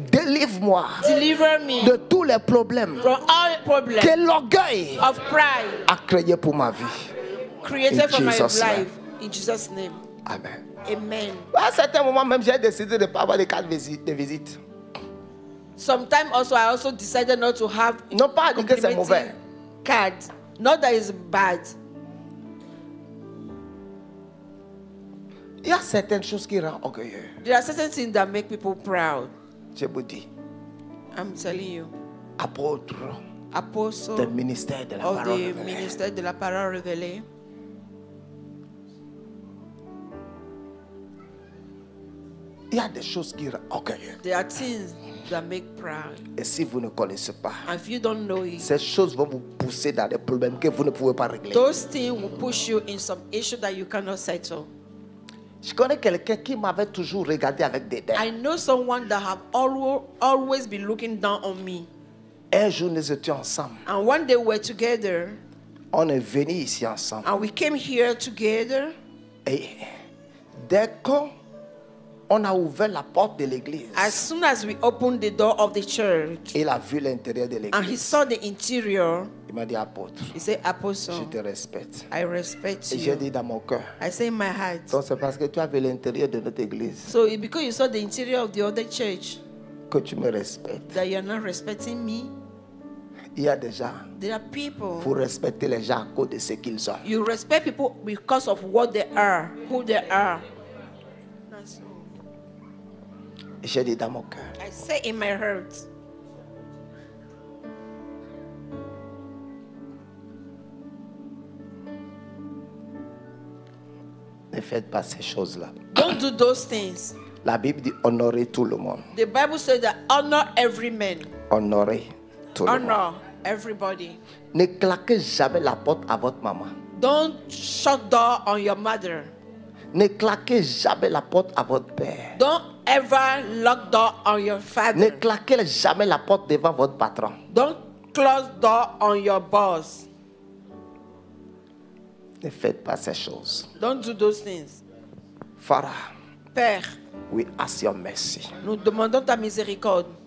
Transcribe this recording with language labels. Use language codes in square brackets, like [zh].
[fr] Délivre-moi [en] Deliver me [fr] de tous les problèmes [en] from all problems [fr] que l'orgueil [en] of pride [fr] a créés pour ma vie. [en] created In for my Jesus' name. life. In Jesus' name, [fr] Amen. [en] amen. [fr] À certains moments même, j'ai décidé de ne pas avoir de carte de visite. [en] Sometimes also I also decided not to have [fr] Non pas dire que c'est mauvais. [en] card. Not that it's bad. [fr] Il y a certaines choses qui rendent orgueilleux. [en] There are certain things that make people proud. [fr] Je vous dis, [en] I'm telling you. [fr] apôtre [en] Apostle [fr] du ministère de la [en] of parole the [fr] révélée. ministère de la parole révélée. Il y a des choses qui rendent orgueilleux. [en] There are things that make proud. [fr] Et si vous ne connaissez pas, [en] And if you don't know it, [fr] ces choses vont vous pousser dans des problèmes que vous ne pouvez pas régler. [en] those things will push you in some issue that you cannot settle. [fr] Je connais quelqu'un qui m'avait toujours regardé avec dédain. [en] I know someone that have always been looking down on me. [fr] Un jour, nous étions ensemble. [en] And one day we're together, [fr] On est venu ici ensemble. [en] and we came here together. [fr] Et dès qu'on a ouvert la porte de l'église, [en] As soon as we opened the door of the church, [fr] il a vu l'intérieur de [en] and he [fr] l'église. [en] saw the interior, [fr] Il m'a dit, apôtre, [en] he said, [fr] je [en] Apostle, [fr] te respecte. [en] I respect [fr] Et j'ai [en] you. [fr] dit dans mon cœur, [en] I say in my heart. [fr] donc c'est parce que tu as vu l'intérieur de notre église [en] So because you saw the interior of the other church [fr] que tu me respectes. [en] that you're not respecting me, [fr] Il y a des gens, [en] there are people. [fr] pour respecter les gens à cause de ce qu'ils ont. [en] You respect people because of what they are, who they are. [fr] Et j'ai dit dans mon cœur, [en] I say in my heart, [fr] ne faites pas ces choses-là. [en] don't do those things. [fr] La Bible dit honorer tout le monde. [en] The Bible says that honor every man, [fr] Honorer tout le monde. [en] honor everybody. [fr] Ne claquez jamais la porte à votre maman. [en] Don't shut door on your mother. [fr] Ne claquez jamais la porte à votre père. [en] Don't ever lock door on your [fr] Ne [en] father. [fr] claquez jamais la porte devant votre patron. [en] Don't close door on your boss. [fr] Ne faites pas ces choses. [en] Don't do those things. Father, [fr] Père, [en] we ask your mercy. [fr] nous demandons ta miséricorde.